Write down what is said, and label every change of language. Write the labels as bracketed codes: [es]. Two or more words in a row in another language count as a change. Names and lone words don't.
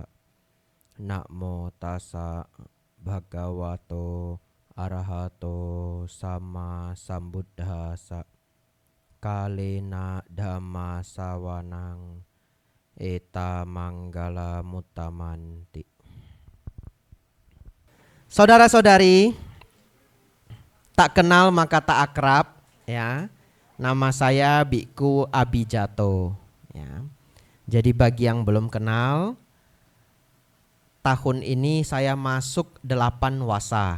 [pi] Namo tassa bhagavato arahato sama sambuddhassa. Kalena dhamma sawanang eta manggala mutamanti. [id] Saudara-saudari, tak kenal maka tak akrab, ya. Nama saya Biku Abijato, ya. Jadi bagi yang belum kenal, tahun ini saya masuk 8 wasa.